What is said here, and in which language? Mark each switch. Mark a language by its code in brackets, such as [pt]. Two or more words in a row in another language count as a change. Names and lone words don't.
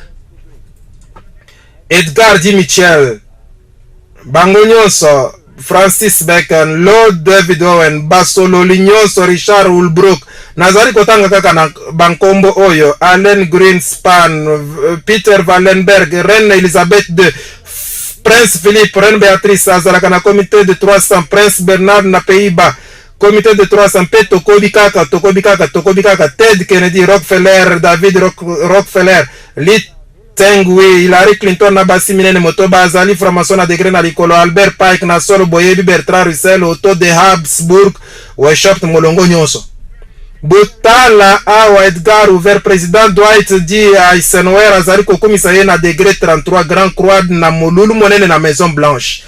[ln] Edgar D. Mitchell, bango nyonso, Francis Bacon, Lord David Owen, Basololi nyonso, Richard Holbrooke, nazali kotanga kaka na bankombo oyo, Allen Greenspan, Peter Wallenberg, Reine Elizabeth II, Prince Philippe, Reine Beatrice azalaka na [fr] comité de 300, [ln] Prince Bernard na Pays-Bas, [fr] comité de 300 [ln] mpe tokobi kaka Ted Kennedy, Rockefeller, David Rockefeller, Lee Tengwi, Hillary Clinton na basi minene motoba azali franc-maçon na degré na likolo, Albert Pike na solo boyebi, Bertrand Russell, Otto de Habsburg, Weishaupt molongo nyonso. Botala awa Edgar Hoover, président Dwight D. Eisenhower azali kokomisa ye na degré 33, Grand Croix na molulu monene na Maison Blanche.